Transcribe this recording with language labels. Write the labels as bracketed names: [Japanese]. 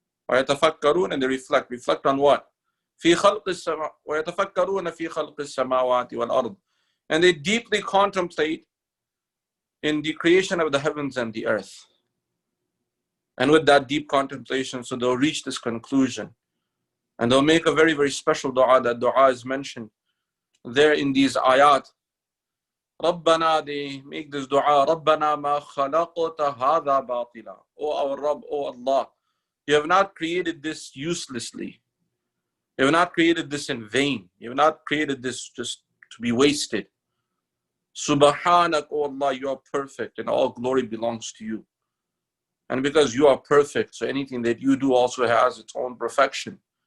[Arabic] وَيَتَفَكَّرُونَ, [English] and they reflect on what? [Arabic] في خلق ويتفكرون في خلق السماوات والأرض, [English] and they deeply contemplate in the creation of the heavens and the earth. And with that deep contemplation, so they'll reach this conclusion, and they'll make a very, very special dua. That dua is mentioned there in these ayat. [Arabic] رَبَّنَا, [English] they make this dua, [Arabic] رَبَّنَا مَا خَلَقْتَ هَذَا بَاطِلًا. [English] O our Rabb, O Allah, you have not created this uselessly. You have not created this in vain. You have not created this just to be wasted. Subhanak, O Allah, you are perfect and all glory belongs to you. And because you are perfect, so anything that you do also has its own perfection.